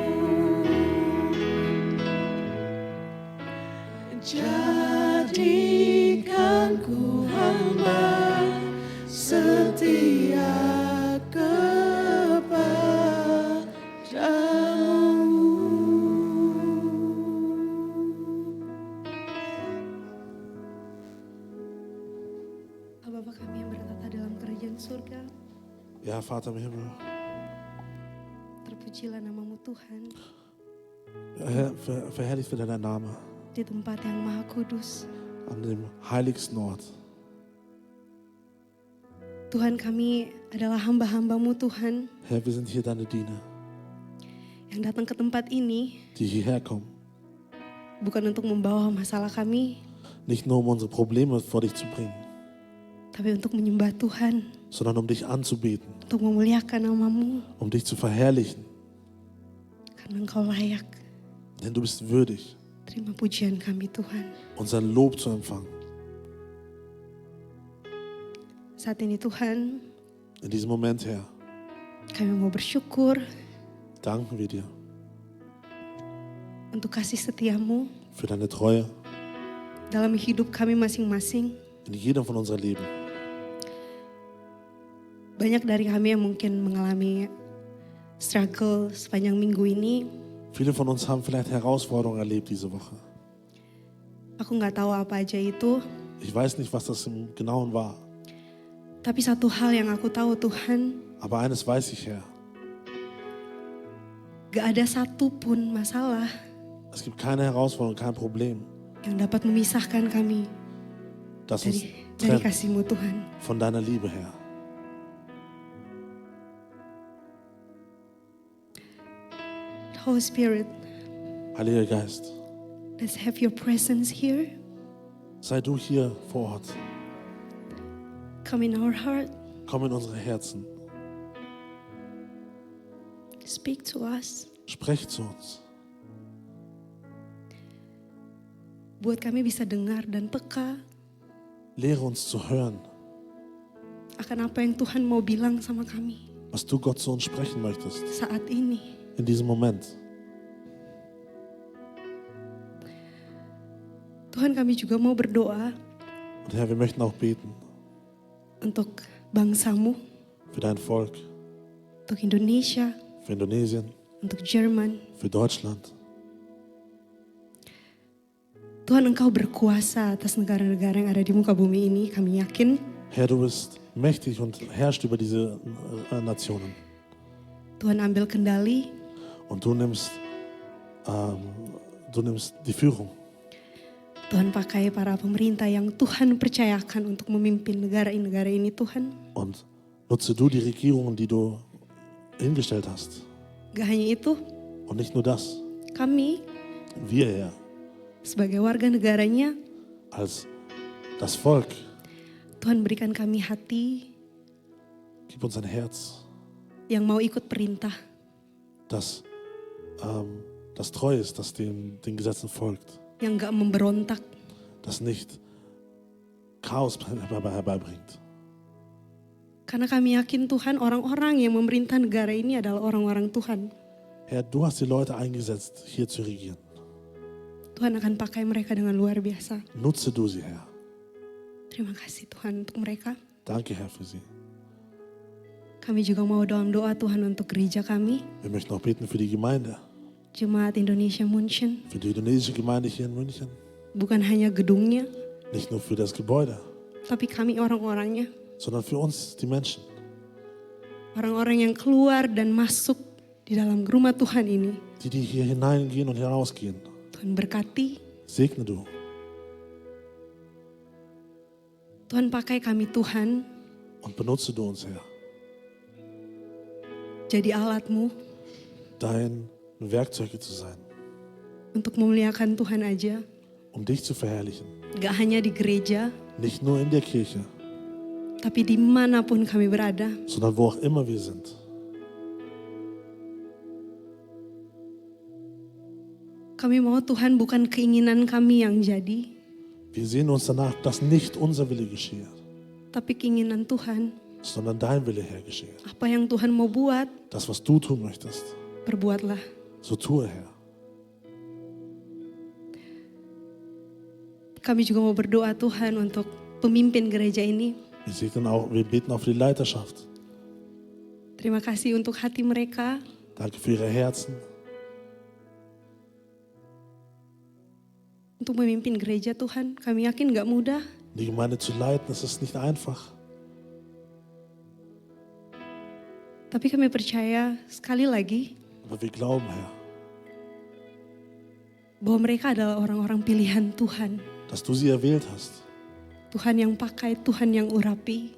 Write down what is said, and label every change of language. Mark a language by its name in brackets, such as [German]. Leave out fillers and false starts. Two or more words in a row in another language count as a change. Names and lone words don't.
[Indonesian] Jadikan ku hamba setia kepadamu. Bapa kami yang bertata dalam kerajaan surga, [German] Ja, Vater im Himmel, [Indonesian] Terpujilah namamu Tuhan [German] verherrlicht wird dein Name [Indonesian] di tempat yang maha kudus. [German] an dem heiligsten Ort. [Indonesian] Tuhan, kami adalah hamba-hambamu Tuhan [German] Herr, wir sind hier deine Diener, [Indonesian] yang datang ke tempat ini [German] die hierher kommen. [Indonesian] bukan untuk membawa masalah kami, [German] Nicht nur um unsere Probleme vor dich zu bringen, [Indonesian] tapi untuk menyembah Tuhan, [German] sondern um dich anzubeten, [Indonesian] untuk memuliakan namamu, [German] um dich zu verherrlichen. [Indonesian] karena Engkau layak. [German] Denn du bist würdig, [Indonesian] Terima pujian kami Tuhan. [German] unser Lob zu empfangen. [Indonesian] Saat ini Tuhan, [German] In diesem Moment, Herr, [Indonesian] kami mau bersyukur [German] danken wir dir [Indonesian] untuk kasih setiamu [German] für deine Treue [Indonesian] dalam hidup kami masing-masing. [German] in jedem von unserem Leben. [Indonesian] Banyak dari kami yang mungkin mengalami struggle sepanjang minggu ini. [German] Viele von uns haben vielleicht Herausforderungen erlebt diese Woche. [Indonesian] Aku nggak tahu apa aja itu, [German] Ich weiß nicht, was das im Genauen war, [Indonesian] tapi satu hal yang aku tahu Tuhan, [German] aber eines weiß ich, Herr. [Indonesian] gak ada satupun masalah [German] Es gibt keine Herausforderung, kein Problem, [Indonesian] yang dapat memisahkan kami [German] das uns [Indonesian] dari [German] trennt [Indonesian] kasih-Mu Tuhan. [German] von deiner Liebe, Herr. [English] Holy Spirit, [German] Heiliger Geist, [English] let's have your presence here. [German] sei du hier vor Ort. [English] Come in our heart. [German] Komm in unsere Herzen. [English] Speak to us. [German] Sprech zu uns. [Indonesian] Buat kami bisa dengar dan peka [German] Lehre uns zu hören, [Indonesian] akan apa yang Tuhan mau bilang sama kami [German] was du Gott zu uns sprechen möchtest [Indonesian] saat ini. [German] in diesem Moment. [Indonesian] Tuhan, kami juga mau berdoa [German] Und Herr, wir möchten auch beten [Indonesian] untuk bangsamu, [German] für dein Volk, [Indonesian] untuk Indonesia, [German] für Indonesien, [Indonesian] untuk Jerman. [German] für Deutschland. [Indonesian] Tuhan, Engkau berkuasa atas negara-negara yang ada di muka bumi ini. Kami yakin [German] Herr, du bist mächtig und herrschst über diese Nationen. [Indonesian] Tuhan ambil kendali. [German] Und du nimmst die Führung. [Indonesian] Tuhan pakai para pemerintah yang Tuhan percayakan untuk memimpin negara ini Tuhan. [German] Und nutze du die Regierungen, die du hingestellt hast. [Indonesian] Gak hanya itu, [German] Und nicht nur das. [Indonesian] kami [German] Wir, Herr, [Indonesian] sebagai warga negaranya, [German] als das Volk, [Indonesian] Tuhan berikan kami hati [German] gib uns ein Herz, [Indonesian] yang mau ikut perintah. [German] das treu ist, das den Gesetzen folgt, [Indonesian] Yang gak memberontak. [German] das nicht Chaos herbeibringt. [Indonesian] Karena kami yakin Tuhan, orang-orang yang memerintah negara ini adalah orang-orang Tuhan. [German] Herr, du hast die Leute eingesetzt, hier zu regieren. [Indonesian] Tuhan akan pakai mereka dengan luar biasa. [German] Nutze du sie, Herr. [Indonesian] Terima kasih Tuhan untuk mereka. [German] Danke, Herr, für sie. [Indonesian] Kami juga mau dalam doa Tuhan untuk gereja kami, [German] Wir möchten auch beten für die Gemeinde, [Indonesian] Jemaat Indonesia München. [German] für die indonesische Gemeinde hier in München. [Indonesian] Bukan hanya gedungnya, [German] Nicht nur für das Gebäude, [Indonesian] tapi kami orang-orangnya. [German] sondern für uns, die Menschen. [Indonesian] Orang-orang yang keluar dan masuk di dalam rumah Tuhan ini. [German] Die hier hineingehen und hinausgehen. [Indonesian] Tuhan berkati, [German] Segne du. [Indonesian] Tuhan pakai kami Tuhan [German] Und benutze du uns, Herr. [Indonesian] jadi alat-Mu [German] Dein Werkzeuge zu sein, [Indonesian] untuk memuliakan Tuhan aja. [German] um dich zu verherrlichen. [Indonesian] Gak hanya di gereja, [German] Nicht nur in der Kirche, [Indonesian] tapi dimanapun kami berada. [German] sondern wo auch immer wir sind. [Indonesian] Kami mau Tuhan bukan keinginan kami yang jadi, [German] Wir sehen uns danach, dass nicht unser Wille geschehe, [Indonesian] tapi keinginan Tuhan. [German] sondern dein Wille, Herr, geschehe. [Indonesian] Apa yang Tuhan mau buat, [German] Das, was du tun möchtest, [Indonesian] perbuatlah. [German] so tue, Herr. [Indonesian] Kami juga mau berdoa Tuhan untuk pemimpin gereja ini. [German] Wir beten auch für die Leiterschaft. [Indonesian] Terima kasih untuk hati mereka. [German] Danke für ihre Herzen. [Indonesian] Untuk memimpin gereja Tuhan, kami yakin gak mudah. [German] Die Gemeinde zu leiten, das ist nicht einfach. [Indonesian] Tapi kami percaya sekali lagi [German] Aber wir glauben, Herr, [Indonesian] bahwa mereka adalah orang-orang pilihan Tuhan. [German] dass du sie erwählt hast. [Indonesian] Tuhan yang pakai, Tuhan yang urapi.